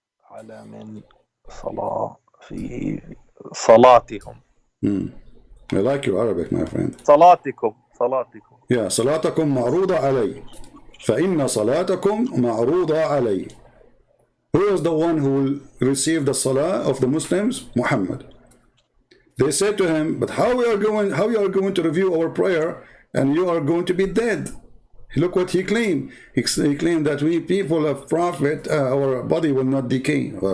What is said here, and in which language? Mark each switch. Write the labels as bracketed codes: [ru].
[ar] على من صلاة في صلاتهم. [en] I like your Arabic, my friend. [ar] صلاتكم. Yeah, صلاتكم معروضة علي. فإن صلاتكم معروضة علي. [en] Who is the one who will receive the salah of the Muslims? Muhammad. They said to him, but how you are going to review our prayer and you are going to be dead? Look what he claimed. He claimed that we people of Prophet, our body will not decay.